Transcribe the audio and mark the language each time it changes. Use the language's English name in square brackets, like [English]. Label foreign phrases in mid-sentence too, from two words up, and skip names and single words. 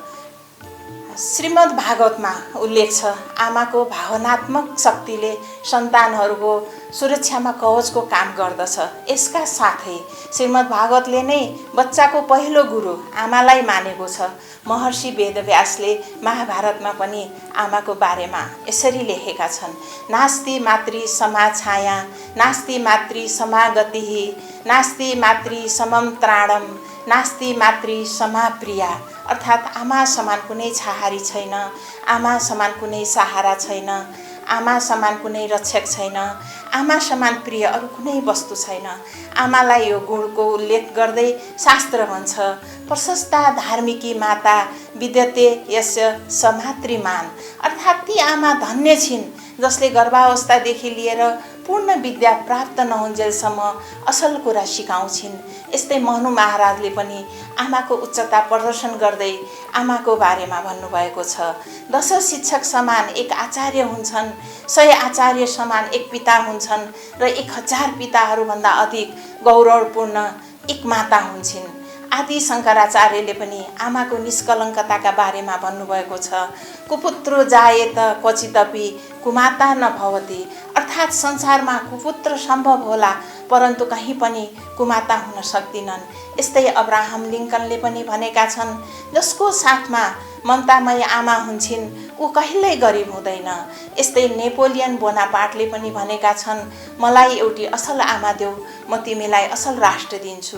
[Nepali] श्रीमद् भागवतमा उल्लेख छ, आमाको भावनात्मक शक्तिले सन्तानहरूको सुरक्षामा कवचको काम गर्दछ। यसका साथै श्रीमद् भागवतले नै बच्चाको पहिलो गुरु आमालाई मानेको छ। महर्षि वेदव्यासले महाभारतमा पनि आमाको बारेमा यसरी लेखेका छन्, [Sanskrit] नास्ति मातृ समा छाया, नास्ति मातृ समा गतिः, नास्ति मातृ समम त्राणम, नास्ति मातृ समा प्रिया, [Nepali] अर्थात् आमा समान कुनै छहारी छैन, आमा समान कुनै सहारा छैन, आमा समान कुनै रक्षक छैन, आमा समान प्रिय अरू कुनै वस्तु छैन। आमालाई यो गुणको उल्लेख गर्दै शास्त्र भन्छ, [Sanskrit] प्रशस्ता धार्मिकी माता विद्यते यस्य समातृमान, [Nepali] अर्थात् ती आमा धन्य छिन् जसले गर्भावस्थादेखि लिएर पूर्ण विद्या प्राप्त नहुन्जेलसम्म असल कुरा सिकाउँछिन्। यस्तै मनु महाराजले पनि आमाको उच्चता प्रदर्शन गर्दै आमाको बारेमा भन्नुभएको छ, 10 शिक्षक समान एक आचार्य हुन्छन्, 100 आचार्य समान एक पिता हुन्छन् र 1000 पिताहरूभन्दा अधिक गौरवपूर्ण एक माता हुन्छन्। आदि शङ्कराचार्यले पनि आमाको निष्कलङ्कताका बारेमा भन्नुभएको छ, [Sanskrit] कुपुत्रो जायेत क्वचिदपि कुमाता न भवति, [Nepali] अर्थात् संसारमा कुपुत्र सम्भव होला परन्तु कहीँ पनि कुमाता हुन सक्दिनन्। यस्तै अब्राहम लिङ्कनले पनि भनेका छन्, जसको साथमा ममतामय आमा हुन्छन् ऊ कहिल्यै गरिब हुँदैन। यस्तै नेपोलियन बोनापार्टले पनि भनेका छन्, मलाई एउटी असल आमा देऊ, म तिमीलाई असल राष्ट्र दिन्छु।